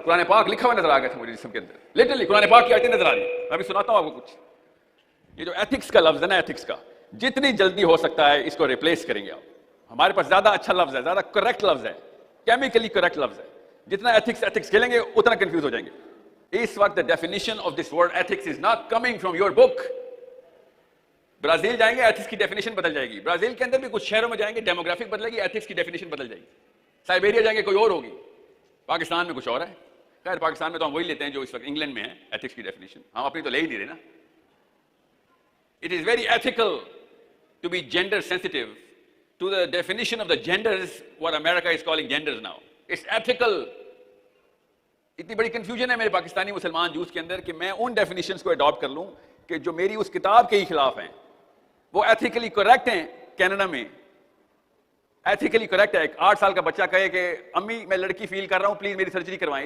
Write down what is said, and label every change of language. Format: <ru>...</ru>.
<ur>قرآن پاک لکھا ہوا نظر آ گیا تھا مجھے جسم کے اندر. لٹرلی قرآن پاک کی آیتیں نظر آ رہی. میں ابھی سناتا ہوں آپ کو کچھ. یہ جو ایتھکس کا لفظ ہے نا, ایتھکس کا جتنی جلدی ہو سکتا ہے اس کو ریپلیس کریں گے آپ. ہمارے پاس زیادہ اچھا لفظ ہے, زیادہ کریکٹ لفظ ہے, کیمیکلی کریکٹ لفظ ہے. جتنا ایتھکس کھیلیں گے اتنا کنفیوز ہو جائیں گے. اس وقت</ur> <en>the definition of this word ethics is not coming from your book.</en> <ur>Brazil جائیں گے, ایتھکس کی ڈیفینیشن بدل جائے گی. برازیل کے اندر بھی کچھ شہروں میں جائیں گے, ڈیموگرافک بدلے گی, ایتھکس کی ڈیفینیشن بدل جائے گی. سائبیریا جائیں گے کوئی اور ہوگی. پاکستان میں کچھ اور ہے. خیر پاکستان میں تو ہم وہی لیتے ہیں جو اس وقت انگلینڈ میں ہے, ایتھکس کی ڈیفینیشن. ہم اپنی تو لے ہی نہیں رہے نا.</ur> <en>It is very ethical to be gender sensitive to the definition of the genders what America is calling genders now. It's ethical.</en> <ur>اتنی بڑی کنفیوژن ہے میرے پاکستانی مسلمان جوس کے اندر کہ میں ان ڈیفینیشنز کو اڈاپٹ کر لوں کہ جو میری اس کتاب کے ہی خلاف ہیں. وہ ایتھیکلی کریکٹ ہیں. کینیڈا میں ایتھیکلی کریکٹ ہے. ایک 8 سال کا بچہ کہے کہ امی میں لڑکی فیل کر رہا ہوں, پلیز میری سرجری کروائیں.</ur>